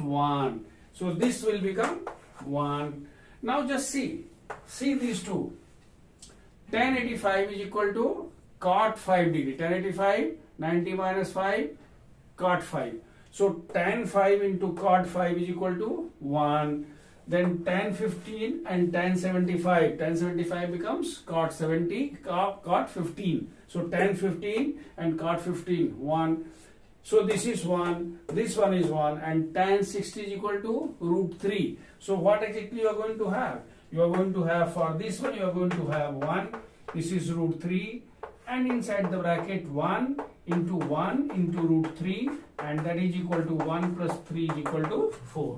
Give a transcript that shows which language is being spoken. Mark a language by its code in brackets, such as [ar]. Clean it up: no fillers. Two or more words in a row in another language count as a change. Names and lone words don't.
[en] 1. So this will become 1. Now just see these two. Tan 85 is equal to cot 5 degree. Tan 85, 90 minus 5, cot 5. So tan 5 into cot 5 is equal to 1. Then tan 15 and tan 75. Tan 75 becomes cot 70, cot 15. So tan 15 and cot 15, 1. So this is 1, this one is 1, and tan 60 is equal to root 3. So what exactly you are going to have? You are going to have, for this one you are going to have 1, this is root 3, and inside the bracket 1 into root 3, and that is equal to 1 plus 3 is equal to 4.